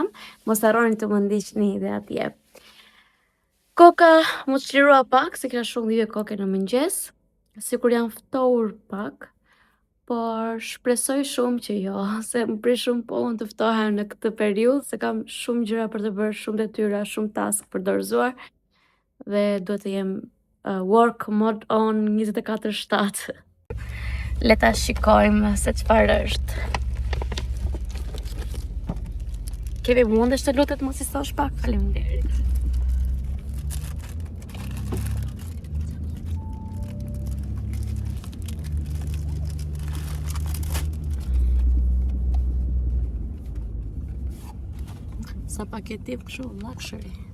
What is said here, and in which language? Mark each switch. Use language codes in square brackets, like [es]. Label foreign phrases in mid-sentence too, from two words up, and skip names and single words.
[sq] Mos harroni të më ndiqni dhe atje. Koka më çlirua pak, se kisha shumë dhive koke në mëngjes. Sikur jam ftohur pak, por shpresoj shumë që jo, se më prish shumë po unë të ftohem në këtë periudhë, se kam shumë gjëra për të bërë, shumë detyra, shumë task për dorëzuar, dhe duhet të jem [en] work mode on [sq] 24/7. Le ta shikojmë se çfarë është. Kevi, mundesh të lutet mos i thosh pak? Faleminderit. Sa paketim kështu luxury.